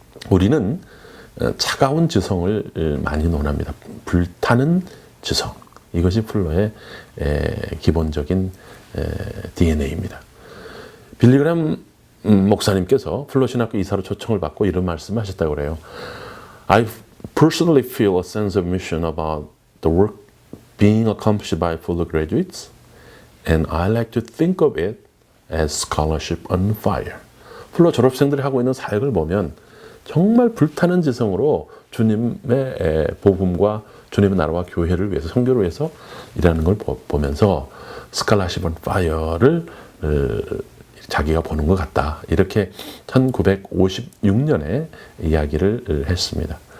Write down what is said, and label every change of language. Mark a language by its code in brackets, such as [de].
[ko] 우리는 차가운 지성을 많이 논합니다. 불타는 지성. 이것이 풀러의 기본적인 DNA입니다. 빌리 그레이엄 목사님께서 풀러 신학교 이사로 초청을 받고 이런 말씀을 하셨다고 그래요. [en] I personally feel a sense of mission about the work being accomplished by Fuller graduates, and I like to think of it as scholarship on fire. [ko] 풀러 졸업생들이 하고 있는 사역을 보면 정말 불타는 지성으로 주님의 복음과 주님의 나라와 교회를 위해서 선교를 위해서 일하는 걸 보면서 스칼라십 온 파이어를 자기가 보는 것 같다. 이렇게 1956년에 이야기를 했습니다.